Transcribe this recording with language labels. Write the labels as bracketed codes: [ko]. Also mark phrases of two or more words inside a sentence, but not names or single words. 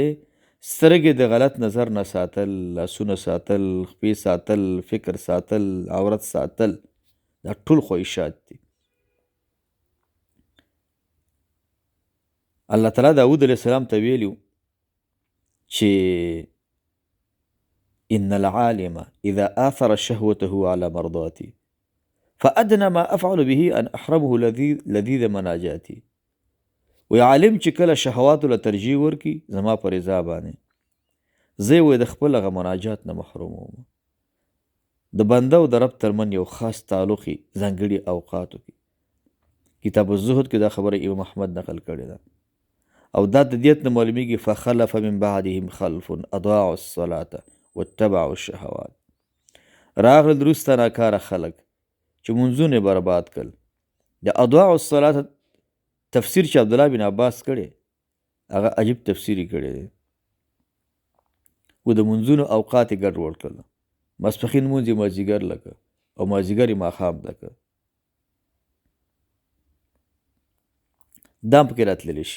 [ps] سترګې د غلط نظر نه ساتل، لاسونه ساتل، خپې ساتل، فکر ساتل، عورت ساتل، دا ټول خواهشات دي. [ar] الله تعالی داود علیه السلام [ps] ته ویلي چې [ar] ان العالم اذا آثر شهوته على مرضاتي فأدنى ما أفعل به أن أحرمه لذيذ مناجاتي. [ps] وی عالم چې کله شهواتو له ترجیح ورکي زما په رضا باندې زه وی د خپل هغه مناجات نه محروم وم. د بنده او د رب ترمن یو خاص تعلقي ځانګړي اوقاتو کې کتاب الزهد کې دا خبره امام احمد نقل کړې ده او دا د دیت نه معلومیږي [ar] فخلف من بعدهم خلف اضاعوا الصلاة واتبعوا الشهوات. [ps] راغلل وروسته ناکاره خلک چې منځونه برباد کړل. د [ar] اضاعوا الصلاة [ps] تفسیر چې عبدالله بن عباس کړی هغه عجیب تفسیری کړی دی و د منځونو اوقات یې ګډوډ کړل. ماسپښین لمونځ یې مازدیګر لکه او مازدیګر یې ماښام لکه دا پکې راتللی شي.